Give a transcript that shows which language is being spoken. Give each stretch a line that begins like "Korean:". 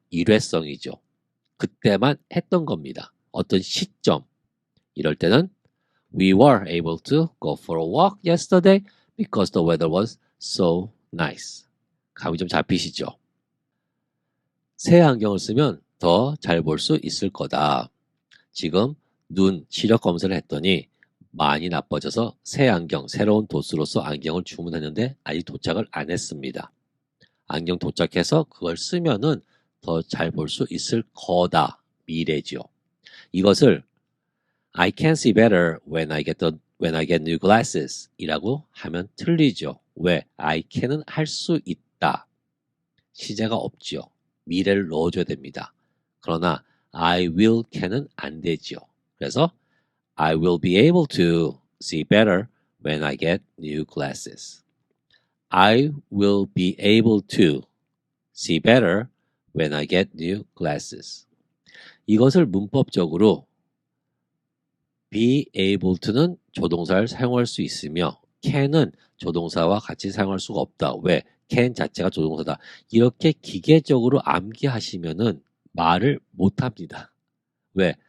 Korean: 일회성이죠. 그때만 했던 겁니다. 어떤 시점. 이럴 때는
English: We were able to go for a walk yesterday because the weather was so nice.
Korean: 감이 좀 잡히시죠? 새 안경을 쓰면 더 잘 볼 수 있을 거다. 지금 눈 시력 검사를 했더니 많이 나빠져서 새 안경, 새로운 도수로서 안경을 주문했는데 아직 도착을 안 했습니다. 안경 도착해서 그걸 쓰면은 더 잘 볼 수 있을 거다. 미래지요. 이것을
English: I can see better when I get new glasses
Korean: 이라고 하면 틀리죠. 왜? I can은 할 수 있다. 시제가 없지요. 미래를 넣어줘야 됩니다. 그러나 I will can은 안 되지요. 그래서
English: I will be able to see better when I get new glasses. I will be able to see better when I get new glasses.
Korean: 이것을 문법적으로 be able to는 조동사를 사용할 수 있으며 can은 조동사와 같이 사용할 수가 없다. 왜? can 자체가 조동사다. 이렇게 기계적으로 암기하시면은 말을 못합니다. 왜?